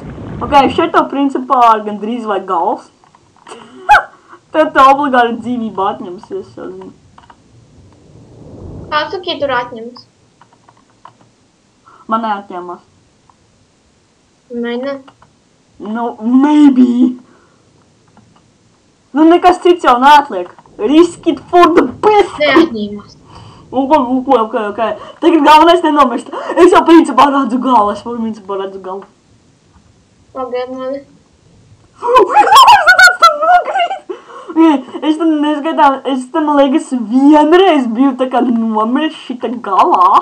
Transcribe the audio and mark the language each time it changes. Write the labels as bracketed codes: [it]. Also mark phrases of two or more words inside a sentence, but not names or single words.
[lv] Ok, šeit tev principā gandrīz vai gals. Tad tev obligāti dzīvība atņemsies, jau zinu. Kāds tu tur atņems? Man neatņemās. Ne. Nu, maybe. Nu, nekas cits jau neatliek. [en] Risk it for the best. [lv] Neatņemās. Ok. Tagad galvenais nenomest. Es jau principā redzu galu. Pagaid mani. Es tam liekas vienreiz biju tā kā nomiris šita galā.